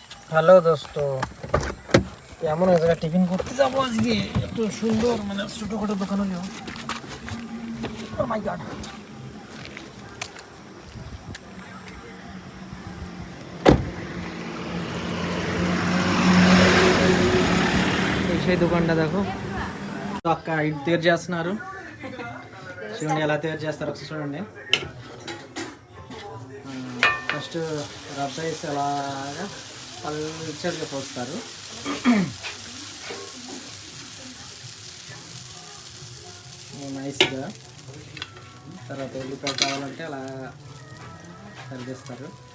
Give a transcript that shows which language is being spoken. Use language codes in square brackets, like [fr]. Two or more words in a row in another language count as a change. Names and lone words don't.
[bn] হ্যালো দোস্ত, কেমন এক জায়গায় টিফিন করতে যাবো আজকে। এত সুন্দর মানে ছোটখাটো দোকান হলেও [en] oh my god. [te] সেই దొకాండా देखो అక్క ఇటు తయారు చేస్తున్నారు. చూడండి ఎలా తయారు చేస్తారు ఒకసారి చూడండి. ఫస్ట్ రబ్బ వేసి అలాగా పల్చర్గా పోస్తారు. నైస్గా తర్వాత ఉల్లిపాయ కావాలంటే అలా సరిదిస్తారు.